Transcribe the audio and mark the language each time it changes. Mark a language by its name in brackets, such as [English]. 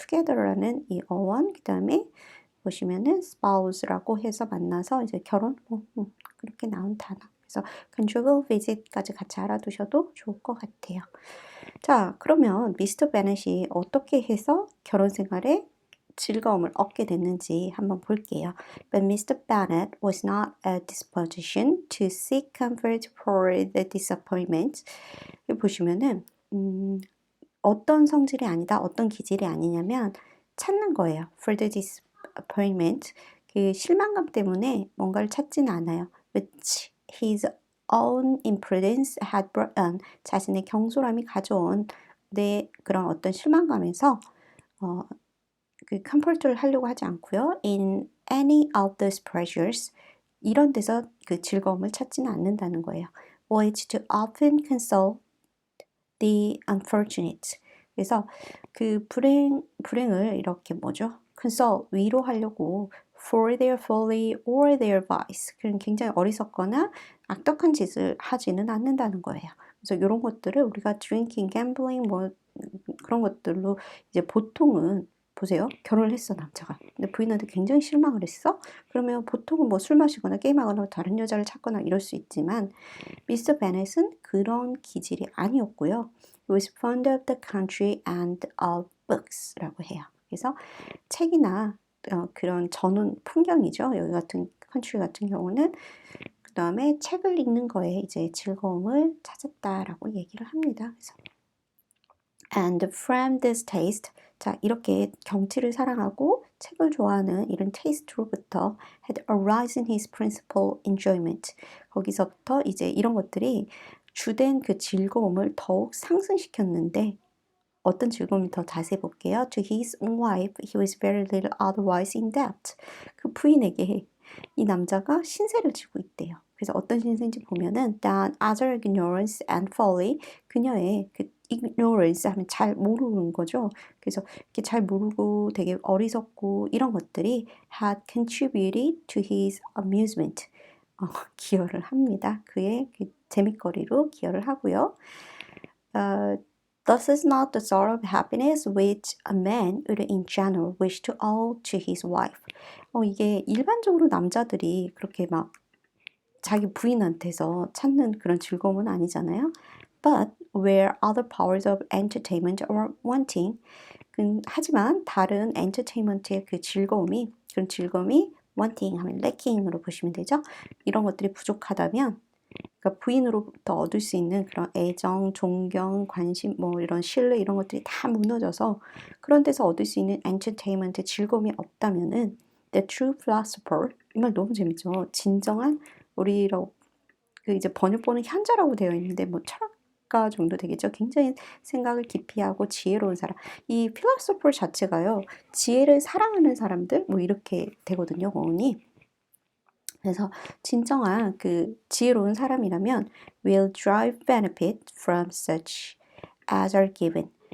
[Korean] together라는 이 어원 그 다음에 보시면은 spouse라고 해서 만나서 이제 결혼 그렇게 나온 단어. 그래서 conjugal visit까지 같이 알아두셔도 좋을 것 같아요. 자, 그러면 미스터 베넷이 어떻게 해서 결혼 생활에 즐거움을 얻게 됐는지 한번 볼게요. [English] But Mr. Bennet was not a disposition to seek comfort for the disappointment. [Korean] 여기 보시면은 어떤 성질이 아니다, 어떤 기질이 아니냐면 찾는 거예요. [English] For the disappointment, [Korean] 그 실망감 때문에 뭔가를 찾지는 않아요. [English] Which his own imprudence had brought on, [Korean] 자신의 경솔함이 가져온 그런 어떤 실망감에서 그 comfort를 하려고 하지 않고요. [English] In any of those pleasures, [Korean] 이런 데서 그 즐거움을 찾지는 않는다는 거예요. [English] Which to often console the unfortunate. [Korean] 그래서 그 불행을 이렇게 뭐죠? [English] console, [Korean] 위로하려고 [English] for their folly or their vice. [Korean] 그런 굉장히 어리석거나 악덕한 짓을 하지는 않는다는 거예요. 그래서 이런 것들을 우리가 drinking, gambling 뭐 그런 것들로 이제 보통은 보세요. 결혼을 했어, 남자가. 근데 부인한테 굉장히 실망을 했어? 그러면 보통은 뭐 술 마시거나 게임하거나 다른 여자를 찾거나 이럴 수 있지만 미스터 베넷은 그런 기질이 아니었고요. [English] He was fond of the country and of books라고 해요. [Korean] 그래서 책이나 그런 전원 풍경이죠. 여기 같은 컨트리 같은 경우는 그 다음에 책을 읽는 거에 이제 즐거움을 찾았다라고 얘기를 합니다. 그래서 [English] And from this taste, [Korean] 자 이렇게 경치를 사랑하고 책을 좋아하는 이런 테이스트로부터 [English] had arisen his principal enjoyment. [Korean] 거기서부터 이제 이런 것들이 주된 그 즐거움을 더욱 상승시켰는데 어떤 즐거움을 더 자세히 볼게요. [English] To his own wife, he was very little otherwise in debt. [Korean] 그 부인에게 이 남자가 신세를 지고 있대요. 그래서 어떤 신세인지 보면은 [English] that other ignorance and folly, [Korean] 그녀의 그 ignorance 하면 잘 모르는 거죠. 그래서 이렇게 잘 모르고 되게 어리석고 이런 것들이 [English] had contributed to his amusement. [Korean] 기여를 합니다. 그의 그 재밌거리로 기여를 하고요. [English] This is not the sort of happiness which a man would in general wish to owe to his wife. [Korean] 이게 일반적으로 남자들이 그렇게 막 자기 부인한테서 찾는 그런 즐거움은 아니잖아요. [English] But where other powers of entertainment are wanting, [Korean] 하지만 다른 엔터테인먼트의 그런 즐거움이 wanting 하면 lacking으로 보시면 되죠. 이런 것들이 부족하다면 그러니까 부인으로부터 얻을 수 있는 그런 애정, 존경, 관심, 뭐 이런 신뢰 이런 것들이 다 무너져서 그런 데서 얻을 수 있는 엔터테인먼트 즐거움이 없다면은 [English] the true philosopher, [Korean] 이 말 너무 재밌죠. 진정한 우리로 그 이제 번역본은 현자라고 되어 있는데 뭐 철학 작가 정도 되겠죠. 굉장히 생각을 깊이 하고 지혜로운 사람. 이 philosopher 자체가요. 지혜를 사랑하는 사람들 뭐 이렇게 되거든요. 어원이. 그래서 진정한 그 지혜로운 사람이라면 [English] will derive benefit from such as are given.